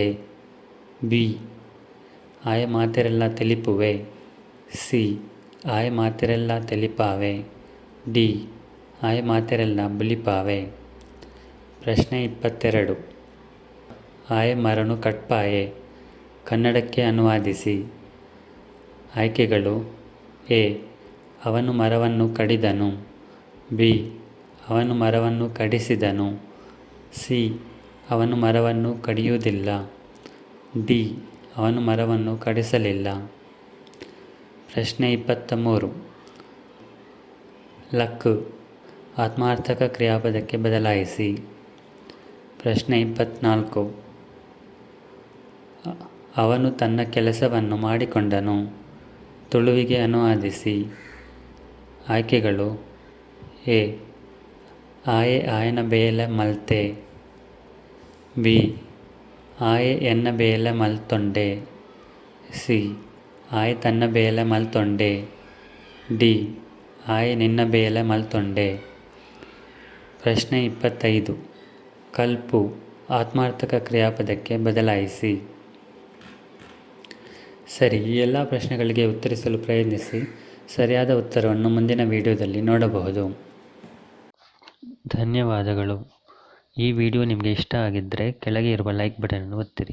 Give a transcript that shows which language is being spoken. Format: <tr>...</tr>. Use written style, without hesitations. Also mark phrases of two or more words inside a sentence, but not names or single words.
<tcy>ಬಿ. ಆಯ ಮಾತೆರೆಲ್ಲ ತೆಲಿಪುವೆ. ಸಿ. ಆಯ ಮಾತೆರೆಲ್ಲ ತೆಲಿಪಾವೆ. ಡಿ. ಆಯ ಮಾತೆರೆಲ್ಲ ಬುಲಿಪಾವೆ. ಪ್ರಶ್ನೆ 22. ಆಯ ಮರನು ಕಟ್ಪಾಯೆ.</tcy> <kn>ಕನ್ನಡಕ್ಕೆ ಅನುವಾದಿಸಿ. ಆಯ್ಕೆಗಳು: ಎ. ಅವನು ಮರವನ್ನು ಕಡಿದನು. ಬಿ. ಅವನು ಮರವನ್ನು ಕಡಿಸಿದನು. ಸಿ. ಅವನು ಮರವನ್ನು ಕಡಿಯುವುದಿಲ್ಲ. ಡಿ. ಅವನು ಮರವನ್ನು ಕಡಿಸಲಿಲ್ಲ. ಪ್ರಶ್ನೆ 23. ಲಕ್ ಆತ್ಮಾರ್ಥಕ ಕ್ರಿಯಾಪದಕ್ಕೆ ಬದಲಾಯಿಸಿ. ಪ್ರಶ್ನೆ 24. ಅವನು ತನ್ನ ಕೆಲಸವನ್ನು ಮಾಡಿಕೊಂಡನು. ತುಳುವಿಗೆ ಅನುವಾದಿಸಿ. ಆಯ್ಕೆಗಳು: ಎ.</kn> <tcy>ಆಯೆ ಆಯನ ಬೇಲೆ ಮಲ್ತೆ. ಬಿ. ಆಯೆ ಎನ್ನ ಬೇಲೆ ಮಲ್ತೊಂಡೆ. ಸಿ. ಆಯೆ ತನ್ನ ಬೇಲೆ ಮಲ್ತೊಂಡೆ. ಡಿ. ಆಯೆ ನಿನ್ನ ಬೇಲೆ ಮಲ್ತೊಂಡೆ.</tcy> <kn>ಪ್ರಶ್ನೆ 25. ಕಲ್ಪು ಆತ್ಮಾರ್ಥಕ ಕ್ರಿಯಾಪದಕ್ಕೆ ಬದಲಾಯಿಸಿ. ಸರಿ, ಈ ಎಲ್ಲ ಪ್ರಶ್ನೆಗಳಿಗೆ ಉತ್ತರಿಸಲು ಪ್ರಯತ್ನಿಸಿ. ಸರಿಯಾದ ಉತ್ತರವನ್ನು ಮುಂದಿನ ವಿಡಿಯೋದಲ್ಲಿ ನೋಡಬಹುದು. ಧನ್ಯವಾದಗಳು. ಈ ವಿಡಿಯೋ ನಿಮಗೆ ಇಷ್ಟ ಆಗಿದ್ದರೆ ಕೆಳಗೆ ಇರುವ ಲೈಕ್ ಬಟನನ್ನು ಒತ್ತಿರಿ.</kn>